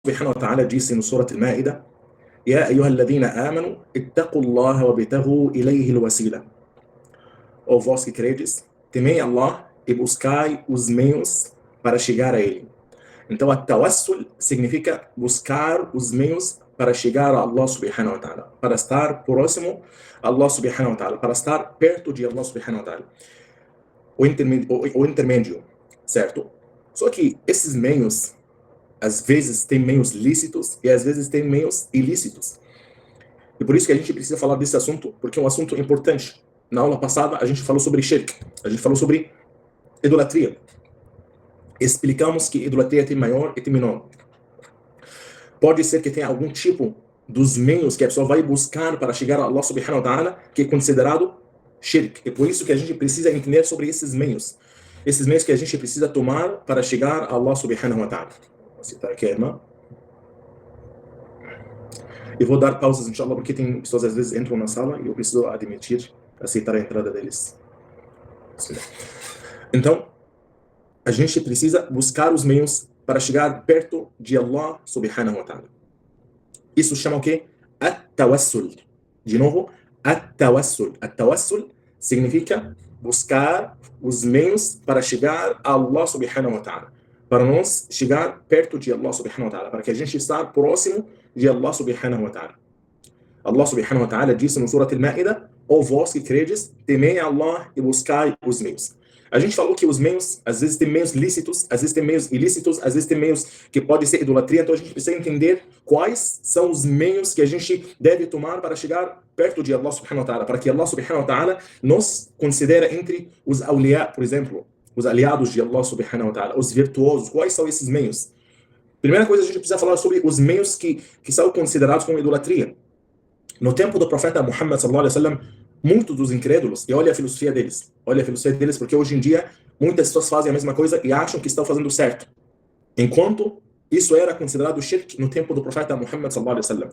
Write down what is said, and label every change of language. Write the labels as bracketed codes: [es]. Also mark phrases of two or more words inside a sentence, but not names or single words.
[ar] سبحانه وتعالى [pt] disse no [ar] Surah Al-Ma'idah: يا أيها الذين آمنوا اتقوا الله وابتغوا إليه الوسيلة. [pt] Ó vós que credes, temei Allah e buscai os meios para chegar a ele. Então, at-tawassul significa buscar os meios para chegar a Allah [ar] سبحانه وتعالى, [pt] para estar próximo a Allah [ar] سبحانه وتعالى, [pt] para estar perto de Allah [ar] سبحانه وتعالى. [pt] O intermédio, certo? Só que esses meios, às vezes, tem meios lícitos e às vezes tem meios ilícitos. E por isso que a gente precisa falar desse assunto, porque é um assunto importante. Na aula passada, a gente falou sobre shirk, a gente falou sobre idolatria. Explicamos que idolatria tem maior e tem menor. Pode ser que tenha algum tipo dos meios que a pessoa vai buscar para chegar a Allah [ar] سبحانه وتعالى, [pt] que é considerado shirk. É por isso que a gente precisa entender sobre esses meios. Esses meios que a gente precisa tomar para chegar a Allah [ar] سبحانه وتعالى. [pt] Vou citar aqui, irmã. Eu vou dar pausas, inshallah, porque tem pessoas às vezes entram na sala e eu preciso admitir, aceitar a entrada deles. Então, a gente precisa buscar os meios para chegar perto de Allah [ar] سبحانه وتعالى. [pt] Isso chama o quê? At-tawassul. De novo, at-tawassul. At-tawassul significa buscar os meios para chegar a Allah [ar] سبحانه وتعالى. [pt] Para nós chegar perto de Allah [ar] سبحانه وتعالى. [pt] Para que a gente esteja próximo de Allah [ar] سبحانه وتعالى. [pt] Allah [ar] سبحانه وتعالى [pt] disse no Surah Al-Ma'idah: ó vós que credes, temei a Allah e buscai os meios. A gente falou que os meios, às vezes tem meios lícitos, às vezes tem meios ilícitos, às vezes tem meios que podem ser idolatria, então a gente precisa entender quais são os meios que a gente deve tomar para chegar perto de Allah [ar] سبحانه وتعالى, [pt] para que Allah [ar] سبحانه وتعالى [pt] nos considere entre os awliya, por exemplo, os aliados de Allah [ar] سبحانه وتعالى, [pt] os virtuosos. Quais são esses meios? Primeira coisa, a gente precisa falar sobre os meios que são considerados como idolatria. No tempo do profeta Muhammad [ar] صلى الله عليه وسلم, [pt] muitos dos incrédulos, e olha a filosofia deles, porque hoje em dia muitas pessoas fazem a mesma coisa e acham que estão fazendo certo, enquanto isso era considerado shirk no tempo do profeta Muhammad [ar] صلى الله عليه وسلم.